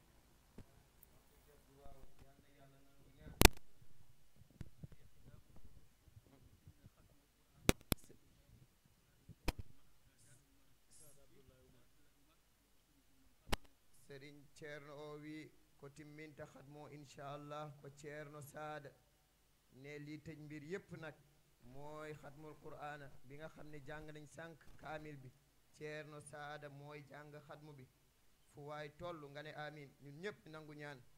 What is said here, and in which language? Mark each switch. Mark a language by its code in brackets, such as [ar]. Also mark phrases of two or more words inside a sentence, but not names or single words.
[ff] Serigne Ceerno o wi ko timminta khatmo inchallah ko Ceerno Saada [wo] ne li tëj mbir yépp nag mooy [ar] xatmul qur'ana [wo] bi nga xam ne jàng nañ sànq kaamil bi Ceerno Saada mooy jàng xatmu bi fu waay toll nga ne amin ñun ñëpp nangu ñaan